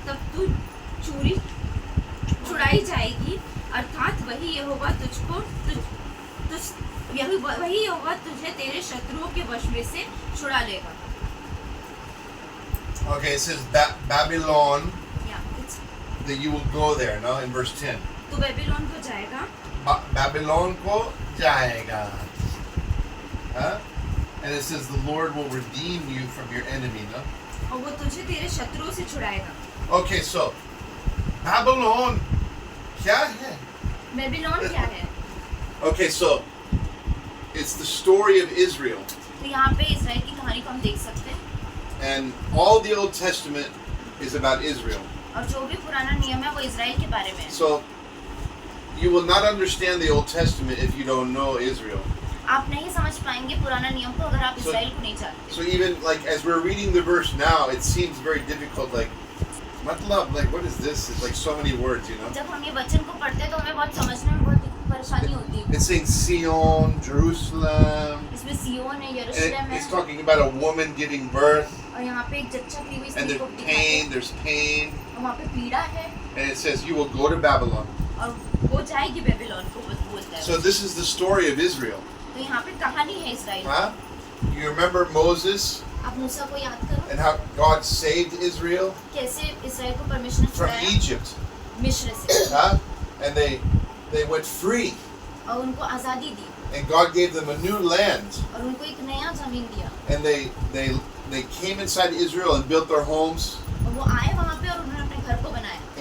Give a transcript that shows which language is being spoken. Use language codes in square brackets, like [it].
[hi] तब तू छुड़ाई जाएगी, अर्थात वही यहोवा तुझे तेरे शत्रुओं के वश में से छुड़ा लेगा। [en] Okay, it says Babylon, Yeah, it's- that you will go there, no? In verse 10. [hi] तू बेबीलोन को जाएगा, Babylon ko jayega. [en] Huh? And it says the Lord will redeem you from your enemy, no? [hi] और वो तुझे तेरे शत्रुओं से छुड़ाएगा। [en] Okay, so Babylon [hi] kya hai? Babylon क्या है? [en] Okay, so it's the story of Israel. [hi] तो यहाँ पे इस्राएल की कहानी को हम देख सकते हैं, [en] And all the Old Testament is about Israel. [hi] और जो भी पुराना नियम है वो इस्राएल के बारे में है। [en] So you will not understand the Old Testament if you don't know Israel. [hi] आप नहीं समझ पाएंगे पुराना नियम को अगर आप [en] So- [hi] इस्राएल को नहीं जानते। [en] So even like as we're reading the verse now, it seems very difficult. Like, matlab, like what is this? It's like so many words, you know. [hi] जब हम ये वचन को पढ़ते हैं तो हमें बहुत समझने में बहुत परेशानी होती है। [en] It's saying Sion, Jerusalem, [hi] इसमें सियोन है, [en] and [hi] यरूशलेम [en] it's talking about a woman giving birth, [hi] और यहाँ पे एक जच्चा की हुई [en] and [hi] स्त्री को [en] there's [hi] दिखाते हैं, [en] pain, there's pain, [hi] और वहाँ पे पीड़ा है, [en] and it says you will go to Babylon. [hi] और वो जाएगी बेबीलोन को बोलता है। [en] So this is the story of Israel. [hi] तो यहाँ पे कहानी है इस्राएल। [en] Huh? You remember Moses [hi] आप मूसा को याद करो, [en] and how God saved Israel [hi] कैसे इस्राएल को परमेश्वर ने [en] from [hi] छुड़ाया [en] Egypt, [hi] मिस्र से, [en] huh? And they went free, [hi] और उनको आज़ादी दी, [en] and God gave them a new land, [hi] और उनको एक नया जमीन दिया, [en] and they came inside Israel and built their homes, [hi] और वो आए वहाँ पे और उन्होंने अपने घर को बनाया